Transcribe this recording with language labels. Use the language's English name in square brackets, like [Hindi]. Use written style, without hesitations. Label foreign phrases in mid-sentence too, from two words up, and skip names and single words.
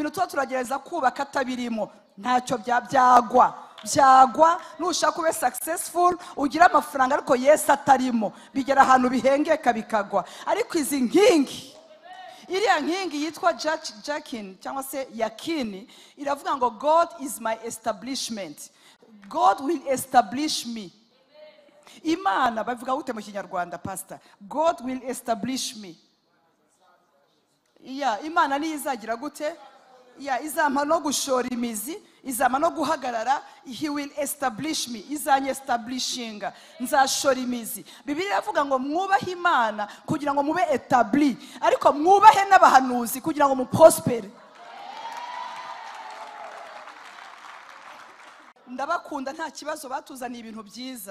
[Kinyarwanda] Ibintu tuba turagereza kubaka atabirimo ntacyo byagwa. byagwa, nushaka ube successful ugira amafaranga ariko Yesu atarimo, bigera ahantu bihengeka bikagwa. Ariko izi nkingi, iriya nkingi yitwa Jakin cyangwa se Yakini, iravuga ngo [English] God is my establishment, God will establish me. [Kinyarwanda] Imana bavuga gute mu Kinyarwanda pastor? [English] God will establish me. [Kinyarwanda] Imana ni izagira gute? Izampa no gushora imizi, izampa no guhagarara. [English] He will establish me, [Kinyarwanda] izanye establishinga, nzashora imizi. Bibiliya iravuga ngo mwubahe Imana kugira ngo mube etabli, ariko mwubahe n'abahanuzi kugira ngo muprospere. Ndabakunda, nta kibazo, batuzaniye ibintu byiza.